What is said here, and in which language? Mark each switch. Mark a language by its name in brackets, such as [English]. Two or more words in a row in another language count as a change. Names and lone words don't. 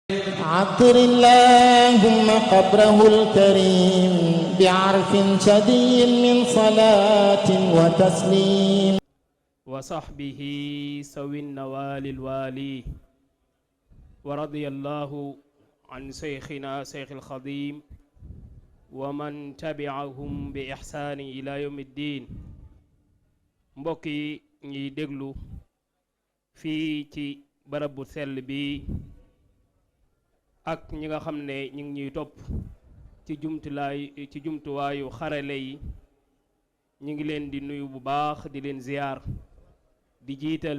[Arabic] عطر اللهم قبره الكريم بعرف شديد من صلاة وتسليم وصحبه سوي النوال الوالي ورضي الله عن شيخنا شيخ الخديم ومن تبعهم بإحسان إلى يوم الدين. [Wolof] mbokk yi ñuy déglu fii ci barab bu sell bi ak ñi nga xam ne ñu ngi ñuy topp ci jumtuwaayu xarale yi, ñu ngi leen di nuyu bu baax, di leen ziyaar, di jiital